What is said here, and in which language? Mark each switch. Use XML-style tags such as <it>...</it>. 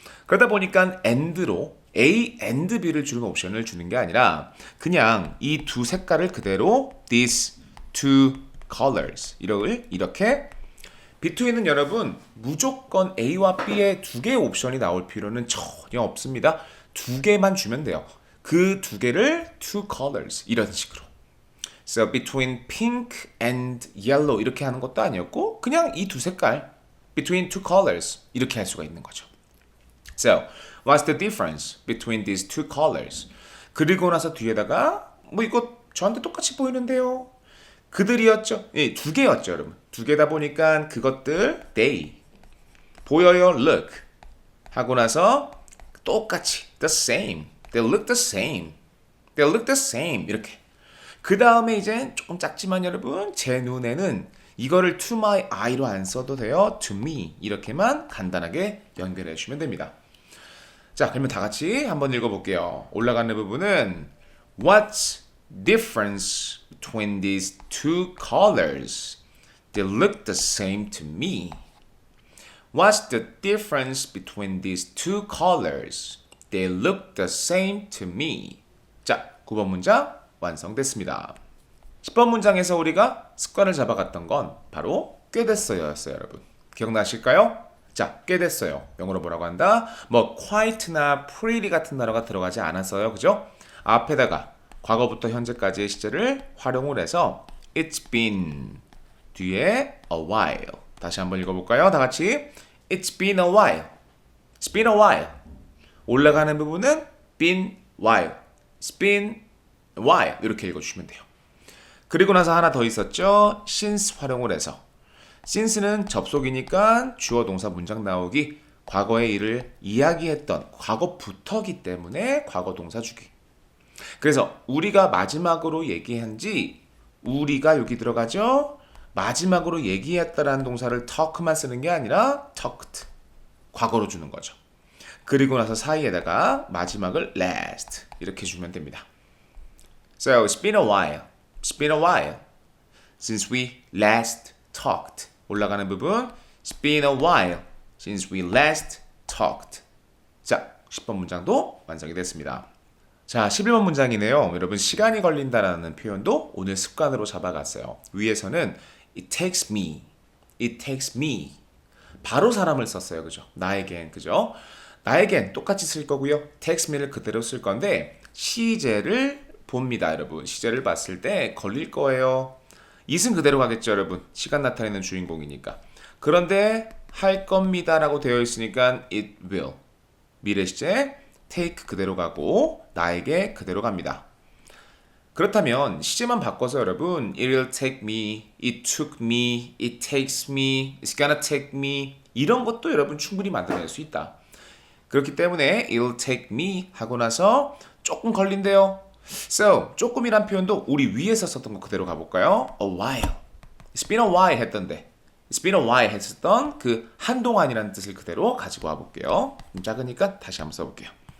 <ko>그러다 보니까 and로 A and B를 주는 옵션을 주는 게 아니라 그냥 이 두 색깔을 그대로</ko> <en>these two colors</en> <ko>이렇게 between은 여러분 무조건 A와 B의 두 개의 옵션이 나올 필요는 전혀 없습니다. 두 개만 주면 돼요. 그 두 개를 two colors 이런 식으로</ko> <en>So between pink and yellow</en> <ko>이렇게 하는 것도 아니었고 그냥 이 두 색깔 between two colors 이렇게 할 수가 있는 거죠.</ko> <en>So what's the difference between these two colors?</en> <ko>그리고 나서 뒤에다가 뭐 이거 저한테 똑같이 보이는데요. 그들이었죠. 예, 두 개였죠, 여러분. 두 개다 보니까 그것들 they 보여요, look 하고 나서 똑같이 the same,</ko> <en>they look the same, they look the same</en> <ko>이렇게. 그 다음에 이제 조금 작지만 여러분 제 눈에는 이거를 to my eye로 안 써도 돼요. to me 이렇게만 간단하게 연결해 주시면 됩니다. 자, 그러면 다 같이 한번 읽어볼게요. 올라가는 부분은</ko> <en>What's difference between these two colors? They look the same to me. What's the difference between these two colors? They look the same to me.</en> <ko>자, 9번 문장 완성됐습니다. 10번 문장에서 우리가 습관을 잡아갔던 건 바로 꽤 됐어요 였어요, 여러분. 기억나실까요? 자, 꽤 됐어요. 영어로 뭐라고 한다? 뭐 quite나 pretty 같은 단어가 들어가지 않았어요. 그죠? 앞에다가 과거부터 현재까지의 시제를 활용을 해서</ko> <en>It's been</en> <ko>뒤에 a while. 다시 한번 읽어볼까요? 다 같이</ko> <en>It's been a while. It's been a while.</en> <ko>올라가는 부분은 been while.</ko> <en>It's been a while.</en> <ko>이렇게 읽어주시면 돼요. 그리고 나서 하나 더 있었죠. since 활용을 해서 since는 접속이니까 주어 동사 문장 나오기 과거의 일을 이야기했던 과거부터기 때문에 과거 동사 주기. 그래서 우리가 마지막으로 얘기한지 우리가 여기 들어가죠. 마지막으로 얘기했다라는 동사를 talk만 쓰는 게 아니라 talked 과거로 주는 거죠. 그리고 나서 사이에다가 마지막을 last 이렇게 주면 됩니다.</ko> <en>So it's been a while. It's been a while since we last talked.</en> <ko>올라가는 부분</ko> <en>It's been a while since we last talked.</en> <ko>자, 10번 문장도 완성이 됐습니다. 자, 11번 문장이네요. 여러분 시간이 걸린다라는 표현도 오늘 습관으로 잡아갔어요. 위에서는</ko> <en>It takes me. It takes me.</en> <ko>바로 사람을 썼어요. 그죠? 나에겐. 그죠? 나에겐 똑같이 쓸 거고요. takes me를 그대로 쓸 건데 시제를 봅니다, 여러분. 시제를 봤을 때 걸릴 거예요. it은 그대로 가겠죠, 여러분. 시간 나타내는 주인공이니까. 그런데 할 겁니다라고 되어 있으니까 it will. 미래 시제 take 그대로 가고 나에게 그대로 갑니다. 그렇다면 시제만 바꿔서 여러분</ko> <en>it'll take me, it took me, it takes me, it's gonna take me</en> <ko>이런 것도 여러분 충분히 만들어낼 수 있다. 그렇기 때문에 it'll take me 하고 나서 조금 걸린대요. So 조금이란 표현도 우리 위에서 썼던 거 그대로 가볼까요? A while.</ko> <en>It's been a while</en> <ko>했던데 It's been a while 했었던 그 한동안이라는 뜻을 그대로 가지고 와볼게요. 좀 작으니까 다시 한번 써볼게요.</ko>